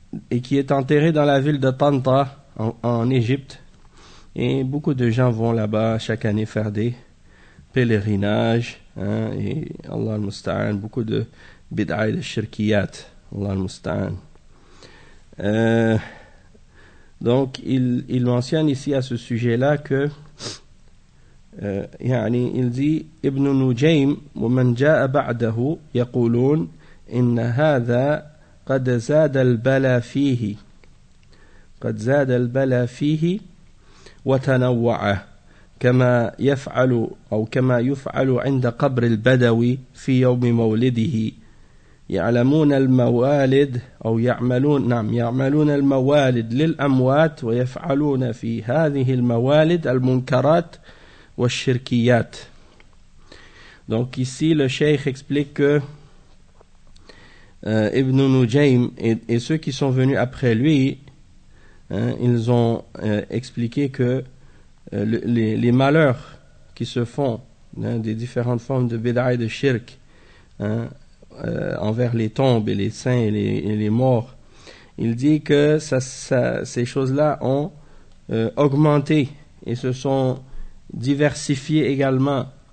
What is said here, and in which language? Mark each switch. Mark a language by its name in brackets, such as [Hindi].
[French] et qui est enterré dans la ville de Tanta en Égypte. Et beaucoup de gens vont là-bas chaque année faire des pèlerinages. Hein, et Allah al-Musta'an, beaucoup de bid'a et de shirkiyat. Allah al-Musta'an. Donc, il mentionne ici à ce sujet-là que يعني il dit Ibn Nujaym [Arabic] ومن جاء بعده يقولون إن هذا قد زاد البلاء فيه قد زاد البلاء فيه وتنوع كما يفعل أو كما يفعل عند قبر البدوي في يوم مولده يعلمون الموالد أو يعملون نعم يعملون الموالد للأموات ويفعلون في هذه الموالد المنكرات والشركيات. [French] Donc ici le cheikh explique que Ibn Nujaym et ceux qui sont venus après lui, hein, ils ont expliqué que les malheurs qui se font, hein, des différentes formes de bid'a et de shirk, hein, envers les tombes et les saints et les morts, il dit que ces choses-là ont augmenté et se sont diversifiées également.